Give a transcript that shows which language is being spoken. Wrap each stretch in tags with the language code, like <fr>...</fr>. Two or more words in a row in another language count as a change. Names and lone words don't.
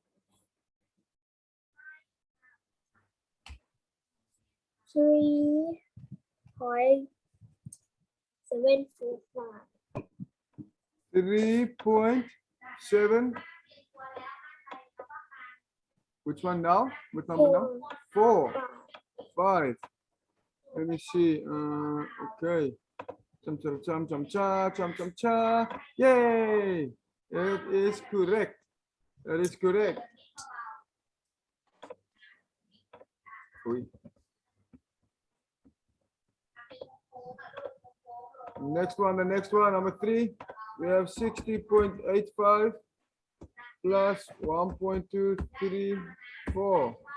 <en>3.745. 3.7. Which one now? Which number now? 4. 5. Let me see. Okay. Chum, chum, chum, chum, cha, chum, chum, cha. Yay! It is correct. That is correct. Oi. The next one, number 3. We have 60.85 plus 1.234.</en>